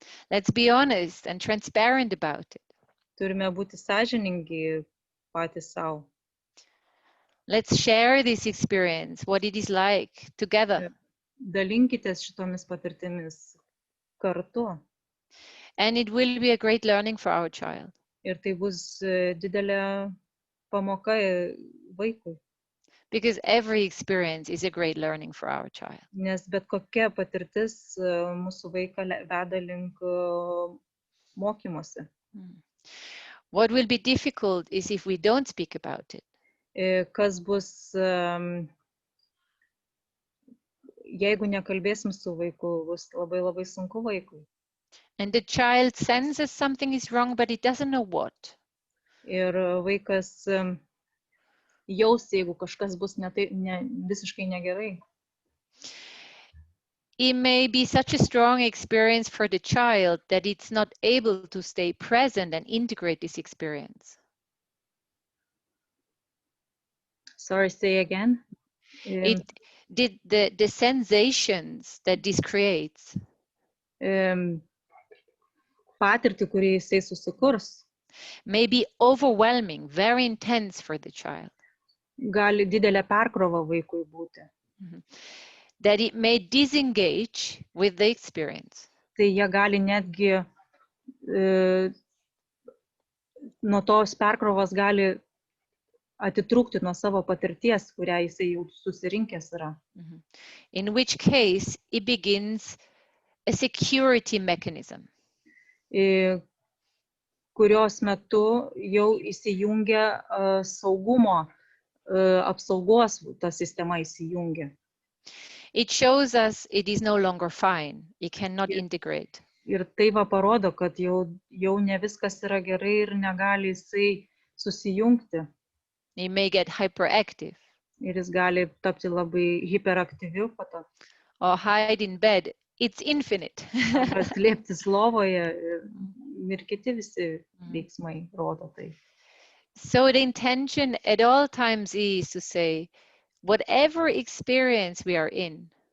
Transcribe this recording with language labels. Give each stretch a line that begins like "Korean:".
English: Let's be honest and transparent about it.
Lithuanian: Turime būti sąžiningi patys savo.
English: Let's share this experience, what it is like together.
Lithuanian: Dalinkitės šitomis patirtimis kartu.
English: And it will be a great learning for our child.
Lithuanian: Ir tai bus didelė pamoka vaikui.
English: Because every experience is a great learning for our child.
Lithuanian: Nes bet kokia patirtis mūsų vaiką veda link mokymosi.
English: What will be difficult is if we don't speak about it.
Lithuanian: Kas bus, jeigu nekalbėsim su vaiku, bus labai labai sunku vaikui.
English: And the child senses something is wrong, but he doesn't know what.
Lithuanian: Ir vaikas jaus, jeigu kažkas bus visiškai negerai.
English: It may be such a strong experience for the child that it's not able to stay present and integrate this experience. Sorry, say again. The sensations that this creates.
Lithuanian: Patirtį, kurį jisai susikurs.
English: May be overwhelming, very intense for the child.
Lithuanian: Gali didelė perkrova vaikui būti.
English: That it may disengage with the experience.
Lithuanian: Tai jie gali netgi nuo tos perkrovos gali atitrūkti nuo savo patirties, kurią jisai jau susirinkęs yra.
English: In which case it begins a security mechanism.
Lithuanian: Kurios metu jau įsijungia saugumo, apsaugos ta sistema įsijungia.
English: It shows us it is no longer fine. It cannot integrate.
Lithuanian: Ir tai va parodo, kad jau ne viskas yra gerai ir negali jisai susijungti.
English: It may get hyperactive.
Lithuanian: Ir jis gali tapti labai hiperaktyviu po to.
English: Or hide in bed. It's infinite.
Lithuanian: Slėptis lovoje ir kiti visi veiksmai rodo tai.
English: So the intention at all times is to say, whatever experience we are in,